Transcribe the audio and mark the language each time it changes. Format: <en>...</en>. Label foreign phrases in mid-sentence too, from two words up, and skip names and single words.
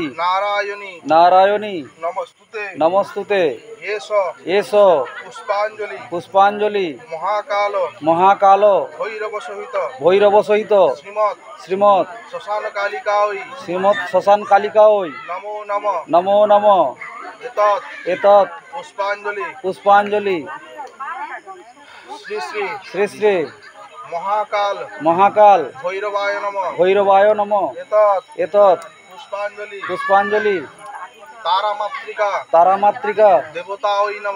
<sa>নারায়ণী, নারায়ণী, নমস্তুতে, নমস্তুতে, এষ এসো পুষ্পাঞ্জলি, পুষ্পাঞ্জলি, মহাকাল, মহাকাল, ভৈরব সহিত, ভৈরব সহিত, শ্রীমৎ শ্রীমৎ শ্মশান কালিকা ওই, শ্রীমৎ শ্মশান কালিকা ওই, নমো নম, নমো নম, এতৎ এতৎ পুষ্পাঞ্জলি, পুষ্পাঞ্জলি, শ্রী শ্রী শ্রী শ্রী মহাকাল মহাকাল ভৈরবায় নম, ভৈরবায় নম, এতৎ এতৎ পুষ্পাঞ্জলি, পুষ্পাঞ্জলি, তারামাত্রিকা তারামাত্রিকা দেবতা ওই নম।</sa>